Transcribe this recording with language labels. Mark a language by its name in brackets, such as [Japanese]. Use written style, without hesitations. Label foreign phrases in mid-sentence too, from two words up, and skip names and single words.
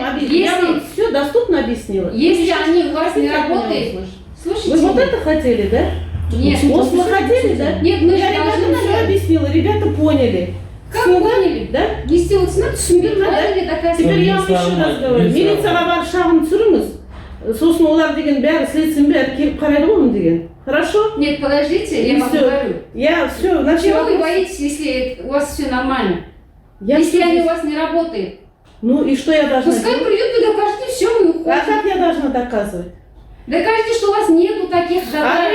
[Russian] вам объяснила. Я вам все доступно объяснила. Если Вы они у вас не хотите от меня работают, услышать? слушайте. Вы вот это хотели, да? Нет, Вот вы хотели, да? Нет, мы же Я ребятам должны все все. объяснила, ребята поняли. Как Всё, да? поняли? Да? Нести вот смотрите, Теперь Теперь я вам еще раз говорю. [Kazakh] Милицияға барып шағым түсіріңіз. Сосын олар деген бәрі следствиенің бәрі келіп қарайды ғой оны деген. [Russian] Хорошо? Нет, подождите, я вам Всё. говорю. Я все, Чего вы боитесь, если у вас все нормально? все Если они у вас не работают? Ну и что я должна Пускай делать? придут, вы докажете, все, мы А уходим. как я должна доказывать? Докажите, что у вас нету таких А заданий,